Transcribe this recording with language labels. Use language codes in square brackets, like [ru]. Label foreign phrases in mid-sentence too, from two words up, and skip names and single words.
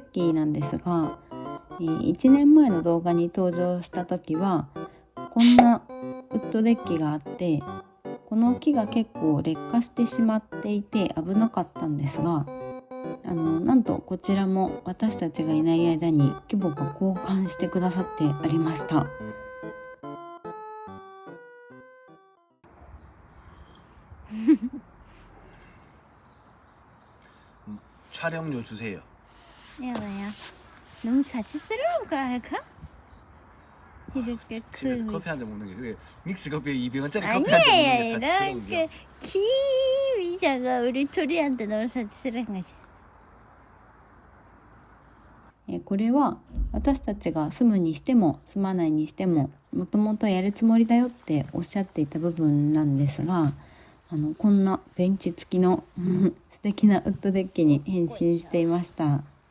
[ja] キなんですが、1年前の動画に登場した時はこんなウッドデッキがあって、この木が結構劣化してしまっていて危なかったんですが、なんとこちらも私たちがいない間に義母が交換してくださってありました。 [ko] 촬영료 주세요. 야야, 너무 자취스러운 거 아닐까? 이렇게 집에서 큰 커피 한 잔 먹는 게 그게 믹스 커피에 200원짜리 커피 한 잔 아니에요. 먹는 게 사치스러운 이렇게 게. 긴 의자가 우리 둘이한테 너무 자취스러운 거지. [ja] これは私たちが住むにしても住まないにしてももともとやるつもりだよっておっしゃっていた部分なんですが、こんなベンチ付きの素敵なウッドデッキに変身していました。